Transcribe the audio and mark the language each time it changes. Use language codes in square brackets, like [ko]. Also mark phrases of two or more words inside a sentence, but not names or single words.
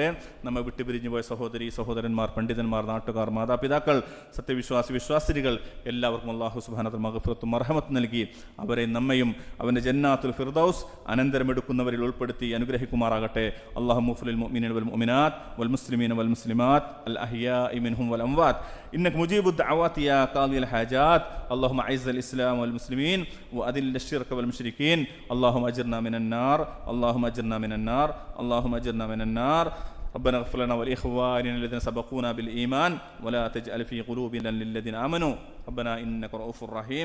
[ml] നമ്മെ വിട്ടുപിരിഞ്ഞു പോയ സഹോദരി സഹോദരന്മാർ, പണ്ഡിതന്മാർ, നാട്ടുകാർ, മാതാപിതാക്കൾ, സത്യവിശ്വാസി വിശ്വാസിനികൾ എല്ലാവർക്കും അള്ളാഹു അള്ളാഹു സുബ്ഹാനഹു മഗ്ഫിറത്തും മർഹമത്തും നൽകി അവരെ നമ്മയും അവൻ്റെ ജന്നാത്തുൽ ഫിർദൗസ് അനന്തരമെടുക്കുന്നവരിൽ ഉൾപ്പെടുത്തി അനുഗ്രഹിക്കുമാറാകട്ടെ. [ar] الله مغفر المؤمنين والمؤمنات والمسلمين والمسلمات الأحياء منهم والأموات إنك مجيب الدعوات يا قاضي الحاجات. اللهم اعز الاسلام والمسلمين واذل الشرك والمشركين. اللهم اجرنا من النار، اللهم اجرنا من النار، اللهم اجرنا من النار. ربنا اغفر لنا ولإخواننا الذين سبقونا بالإيمان ولا تجعل في قلوبنا للذين آمنوا ربنا إنك رؤوف رحيم.